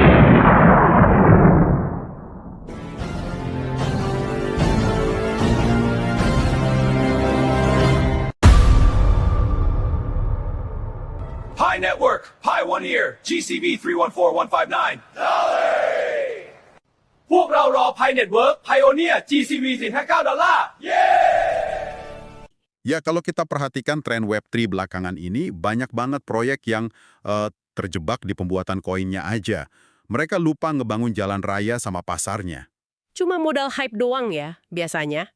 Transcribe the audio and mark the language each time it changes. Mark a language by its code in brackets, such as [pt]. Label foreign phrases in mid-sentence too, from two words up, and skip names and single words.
[id] Pi Network, Pi One Ear, GCV 314159. Dolly! [th] พวกเรารอ Pi Network, Pioneer, GCV 459 $. [id] Ya, kalau kita perhatikan tren Web3 belakangan ini, banyak banget proyek yang terjebak di pembuatan koinnya aja. Mereka lupa ngebangun jalan raya sama pasarnya. Cuma modal hype doang ya, biasanya.